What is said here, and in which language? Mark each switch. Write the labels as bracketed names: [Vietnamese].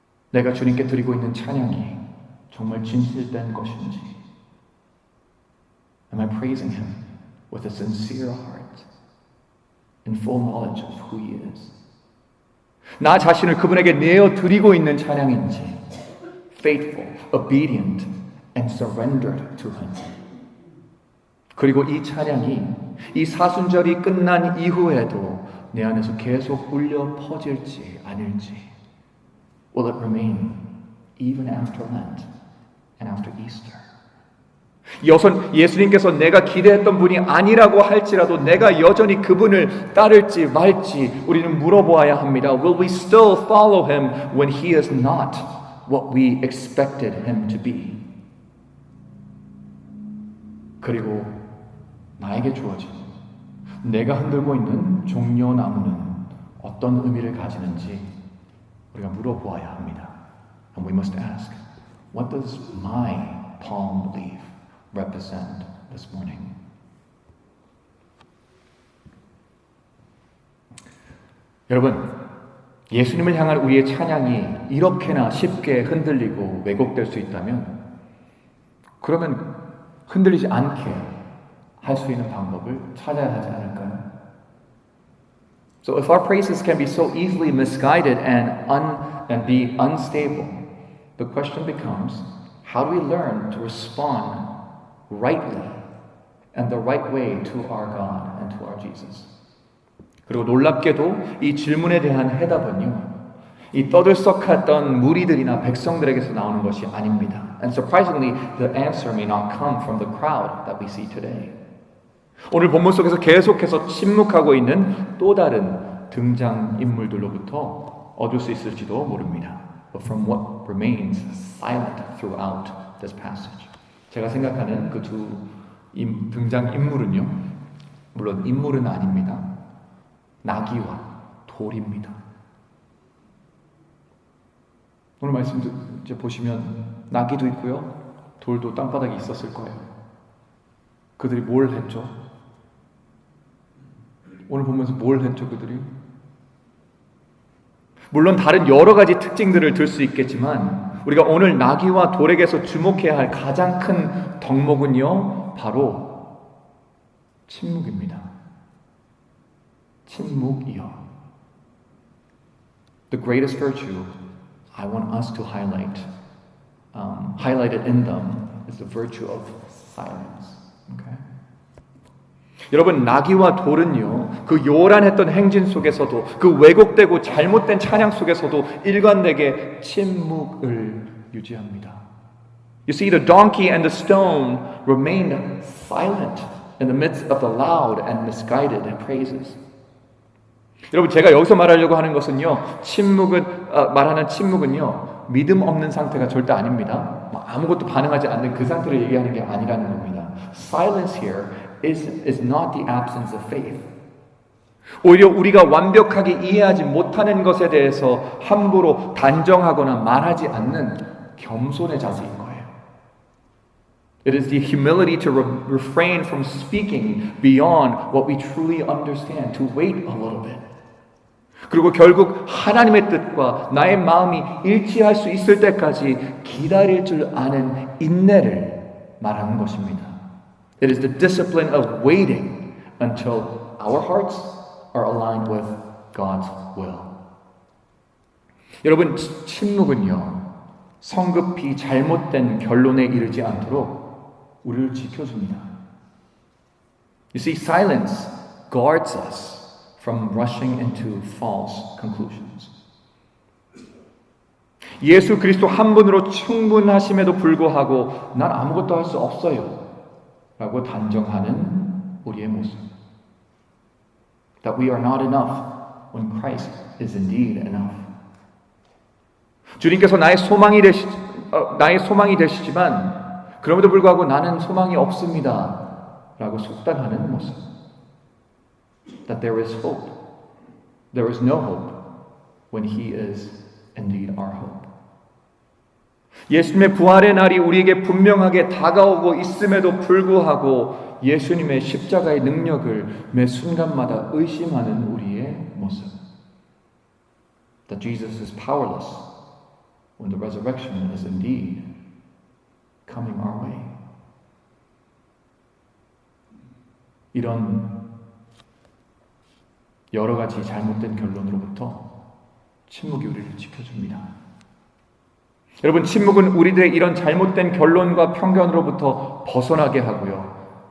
[Korean] 내가 주님께 드리고 있는 찬양이 정말 진실된 것인지, [English] am I praising him with a sincere heart in full knowledge of who he is? [Korean] 나 자신을 그분에게 내어드리고 있는 찬양인지, [English] faithful, obedient, and surrendered to Him. [Korean] 그리고 이 찬양이 이 사순절이 끝난 이후에도 내 안에서 계속 울려 퍼질지 아닐지. [English] Will it remain even after Lent and after Easter? [Korean] 예수님께서 내가 기대했던 분이 아니라고 할지라도 내가 여전히 그분을 따를지 말지 우리는 물어보아야 합니다. [English] Will we still follow Him when He is not what we expected Him to be? [Korean] 그리고 나에게 주어진 내가 흔들고 있는 종려나무는 어떤 의미를 가지는지 우리가 물어보아야 합니다. [English] And we must ask, what does my palm leaf represent this morning? [Korean] 여러분, 예수님을 향한 우리의 찬양이 이렇게나 쉽게 흔들리고 왜곡될 수 있다면 그러면 흔들리지 않게 할 수 있는 방법을 찾아야 하지 않을까요? [English] So if our praises can be so easily misguided and be unstable, the question becomes, how do we learn to respond rightly and the right way to our God and to our Jesus? [Korean] 그리고 놀랍게도 이 질문에 대한 해답은요, 이 떠들썩했던 무리들이나 백성들에게서 나오는 것이 아닙니다. [English] And surprisingly, the answer may not come from the crowd that we see today. [Korean] 오늘 본문 속에서 계속해서 침묵하고 있는 또 다른 등장인물들로부터 얻을 수 있을지도 모릅니다. [English] But from what remains silent throughout this passage. [Korean] 제가 생각하는 그 두 등장인물은요, 물론 인물은 아닙니다. 나귀와 돌입니다. 오늘 말씀 이제 보시면 나귀도 있고요. 돌도 땅바닥에 있었을 거예요. 그들이 뭘 했죠? 오늘 보면서 뭘 했죠, 그들이? 물론 다른 여러 가지 특징들을 들 수 있겠지만 우리가 오늘 나귀와 돌에게서 주목해야 할 가장 큰 덕목은요, 바로 침묵입니다. 침묵이요. [English] The greatest virtue I want us to highlight, highlighted in them, is the virtue of silence. Okay? [Korean] 여러분, 나귀와 돌은요, 그 요란했던 행진 속에서도, 그 왜곡되고 잘못된 찬양 속에서도 일관되게 침묵을 유지합니다. [English] You see, the donkey and the stone remained silent in the midst of the loud and misguided praises. [Korean] 여러분, 제가 여기서 말하려고 하는 것은요, 말하는 침묵은요, 믿음 없는 상태가 절대 아닙니다. 아무것도 반응하지 않는 그 상태를 얘기하는 게 아니라는 겁니다. [English] Silence here is not the absence of faith. [Korean] 오히려 우리가 완벽하게 이해하지 못하는 것에 대해서 함부로 단정하거나 말하지 않는 겸손의 자세인 거예요. [English] It is the humility to refrain from speaking beyond what we truly understand, to wait a little bit. [Korean] 그리고 결국 하나님의 뜻과 나의 마음이 일치할 수 있을 때까지 기다릴 줄 아는 인내를 말하는 것입니다. [English] It is the discipline of waiting until our hearts are aligned with God's will. [Korean] 여러분, 침묵은요, 성급히 잘못된 결론에 이르지 않도록 우리를 지켜줍니다. [English] You see, silence guards us from rushing into false conclusions. [Korean] 예수 그리스도 한 분으로 충분하심에도 불구하고 난 아무것도 할 수 없어요 라고 단정하는 우리의 모습. [English] That we are not enough when Christ is indeed enough. [Korean] 주님께서 나의 소망이 되시지만 그럼에도 불구하고 나는 소망이 없습니다 라고 속단하는 모습. [English] That there is hope. There is no hope when He is indeed our hope. [Korean] 예수님의 부활의 날이 우리에게 분명하게 다가오고 있음에도 불구하고 예수님의 십자가의 능력을 매 순간마다 의심하는 우리의 모습. [English] That Jesus is powerless when the resurrection is indeed coming our way. [Korean] 이런 여러 가지 잘못된 결론으로부터 침묵이 우리를 지켜줍니다. 여러분, 침묵은 우리들의 이런 잘못된 결론과 편견으로부터 벗어나게 하고요.